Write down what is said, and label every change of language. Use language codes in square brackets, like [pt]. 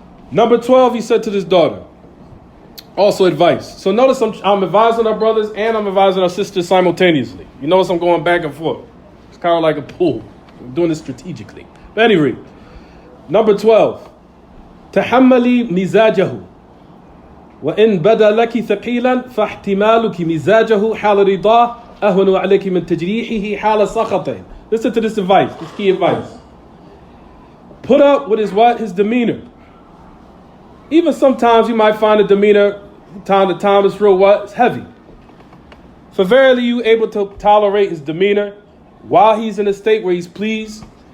[en] Number 12, he said to this daughter, also advice. So notice I'm advising our brothers and I'm advising our sisters simultaneously. You notice I'm going back and forth. It's kind of like a pool. I'm doing this strategically. But anyway, number 12. [ar] تحملي مزاجه وإن بدا لك ثقيلا فاحتمالك مزاجه حال رضاه أهون عليك من تجريحه حال سخطه. [en] Listen to this advice, this key advice. Put up with his demeanor. Even sometimes you might find the demeanor time to time is it's heavy. For verily you able to tolerate his demeanor while he's in a state where he's pleased.